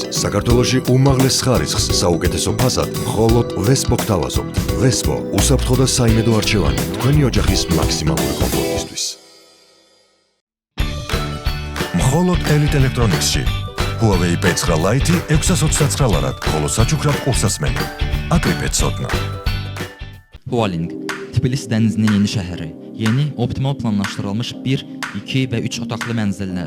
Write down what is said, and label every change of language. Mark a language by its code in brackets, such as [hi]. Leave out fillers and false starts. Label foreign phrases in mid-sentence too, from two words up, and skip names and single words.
[ka] საქართველოში უმაღლეს ხარისხს საუკეთესო ფასად მხოლოდ Vespo გთავაზობთ. Vespo, უსაფრთხო და საიმედო არჩევანი თქვენი ოჯახის მაქსიმალური კომფორტისთვის. მხოლოდ Elite Electronics-ში Huawei P9 Lite 629 ლარად, ხოლო საჩუქრად ყურსასმენი. აკრიფეთ ცოდნა. [az] Hualing, Tbilisi dənizinin yeni şəhəri, yeni optimal planlaşdırılmış 1, 2 və 3 otaqlı mənzillər.